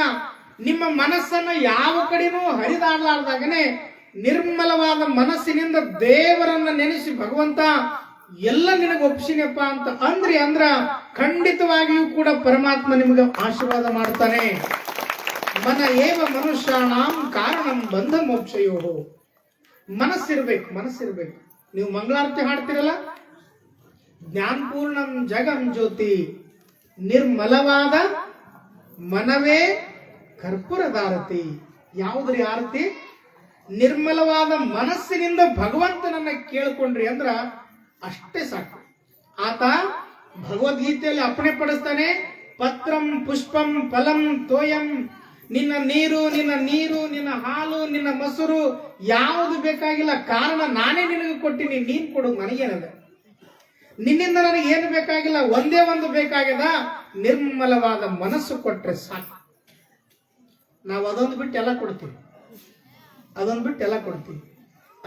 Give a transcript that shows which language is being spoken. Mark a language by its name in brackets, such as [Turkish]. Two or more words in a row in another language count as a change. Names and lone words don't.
[Kannada] ನಿಮ್ಮ ಮನಸ್ಸನ್ನ ಯಾವ ಕಡೆನೂ ಹರಿದಾಡಲಾರ್ದಾಗನೆ ನಿರ್ಮಲವಾದ ಮನಸ್ಸಿನಿಂದ ದೇವರನ್ನ ನೆನೆಸಿ, ಭಗವಂತ ಎಲ್ಲ ನಿನಗೆ ಒಪ್ಪಿಸಿನಪ್ಪ ಅಂತ ಅಂದ್ರ ಖಂಡಿತವಾಗಿಯೂ ಕೂಡ ಪರಮಾತ್ಮ ನಿಮಗೆ ಆಶೀರ್ವಾದ ಮಾಡ್ತಾನೆ. [Sanskrit] ಮನ ಏವ ಮನುಷ್ಯಾಣಾಂ ಕಾರಣಂ ಬಂಧ ಮೋಕ್ಷಯೋ. [Kannada] ಮನಸ್ಸಿರ್ಬೇಕು. ನೀವು ಮಂಗಳಾರತಿ ಹಾಡ್ತಿರಲ್ಲ, [Sanskrit] ಜ್ಞಾನಪೂರ್ಣಂ ಜಗಂ ಜ್ಯೋತಿ, [Kannada] ನಿರ್ಮಲವಾದ ಮನವೇ ಕರ್ಪೂರದಾರತಿ. ಯಾವುದ್ರಿ ಆರತಿ? ನಿರ್ಮಲವಾದ ಮನಸ್ಸಿನಿಂದ ಭಗವಂತನನ್ನ ಕೇಳ್ಕೊಂಡ್ರಿ ಅಂದ್ರ ಅಷ್ಟೇ ಸಾಕು. ಆತ ಭಗವದ್ಗೀತೆಯಲ್ಲಿ ಅಪ್ಪಣೆ ಪಡಿಸ್ತಾನೆ, [Sanskrit] ಪತ್ರಂ ಪುಷ್ಪಂ ಫಲಂ ತೋಯಂ. [Kannada] ನಿನ್ನ ನೀರು, ನಿನ್ನ ಹಾಲು, ನಿನ್ನ ಮೊಸರು ಯಾವುದು ಬೇಕಾಗಿಲ್ಲ. ಕಾರಣ ನಾನೇ ನಿನಗೆ ಕೊಟ್ಟಿನಿ, ನೀನ್ ಕೊಡೋದು ನನಗೇನದ. ನಿನ್ನಿಂದ ನನಗೆ ಏನು ಬೇಕಾಗಿಲ್ಲ, ಒಂದೇ ಒಂದು ಬೇಕಾಗ್ಯದ, ನಿರ್ಮಲವಾದ ಮನಸ್ಸು ಕೊಟ್ರೆ ಸಾಕು. ನಾವು ಅದೊಂದು ಬಿಟ್ಟು ಎಲ್ಲ ಕೊಡ್ತೀವಿ, ಅಲ್ಲ.